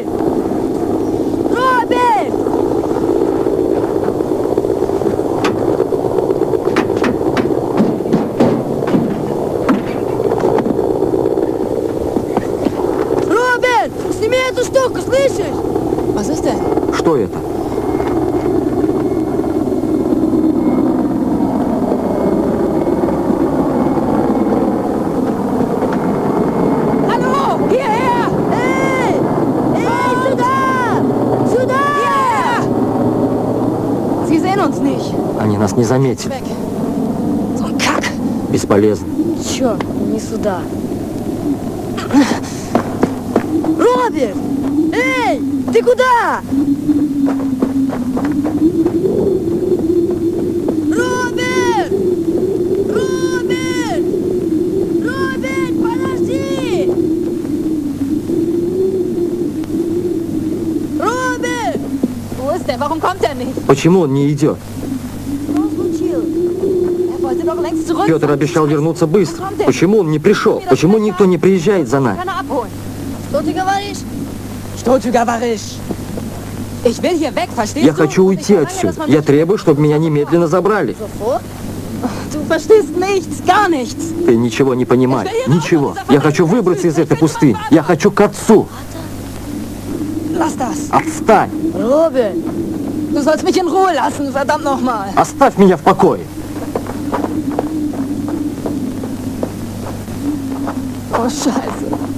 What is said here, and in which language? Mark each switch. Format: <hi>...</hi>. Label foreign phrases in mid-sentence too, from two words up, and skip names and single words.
<ru>Роберт! Роберт! Сними эту штуку, слышишь?</ru> <de>Was ist denn?</de> <ru>Что это?</ru> <de>Hallo! Hierher!</de> <ru>Эй! Эй, сюда! Сюда!</ru> <de>Sie sehen uns nicht.</de> <ru>Они нас не заметили.</ru> <de>Weg. So ein Kack.</de> <ru>Бесполезно. Черт, не сюда. Роберт! Эй, ты куда? Роберт! Роберт! Роберт, подожди! Роберт!</ru> <de>Wo ist der? Warum kommt er nicht?</de> <ru>Почему он не идет? Что случилось?</ru> <de>Er wollte doch längst zurück.</de> <ru>Петр обещал вернуться быстро. Почему он не пришел? Почему никто не приезжает за нами?</ru> <de>Kann er abholen.</de> <ru>Что ты говоришь? Что ты говоришь?</ru> <de>Ich will hier weg, verstehst</de> <ru>Я</ru> <de>du?</de> <ru>хочу</ru> <de>Und ich</de> <ru>уйти</ru> <de>verlange,</de> <ru>отсюда.</ru> <de>dass man</de> <ru>Я</ru> <de>mich-</de> <ru>требую, чтобы меня немедленно забрали. Софо?</ru> <de>Du verstehst nichts, gar nichts.</de> <ru>Ты ничего не понимаешь. Ничего. Я хочу выбраться из этой пустыни. Я хочу к отцу.</ru> <de>Lass das.</de> <ru>Отстань. Роберт!</ru> <de>Du sollst mich in Ruhe lassen, verdammt nochmal.</de> <ru>Оставь меня в покое.</ru> <de>Oh, Scheiße.</de>